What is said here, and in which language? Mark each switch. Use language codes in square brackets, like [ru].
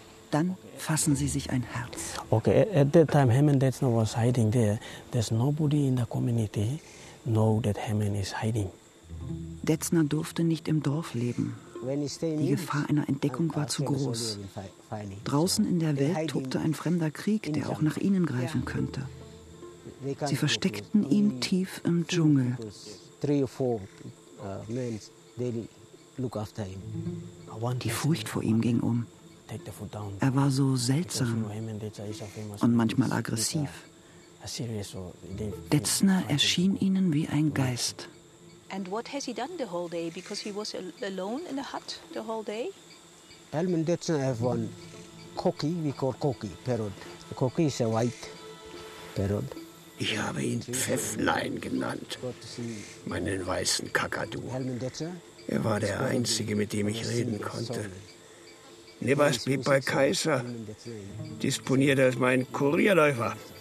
[de] Dann fassen sie sich ein Herz. [en] Okay, at that time Hammond Detzner was hiding there. There's nobody in the community know that Hammond is hiding. [de] Detzner durfte nicht im Dorf leben. Die Gefahr einer Entdeckung war zu groß. Draußen in der Welt tobte ein fremder Krieg, der auch nach ihnen greifen könnte. Sie versteckten ihn tief im Dschungel. Die Furcht vor ihm ging um. Er war so seltsam und manchmal aggressiv. Detzner erschien ihnen wie ein Geist. [en] And what has he done the whole day? Because he was alone in the hut the whole day. Helmut Detzner have one cookie. We call cookie parrot. The cookie is a white parrot. [de] Ich habe ihn Pfefflein genannt, meinen weißen Kakadu. Er war der Einzige, mit dem ich reden konnte. Nebas Pipai Kaiser disponiert als mein Kurierläufer.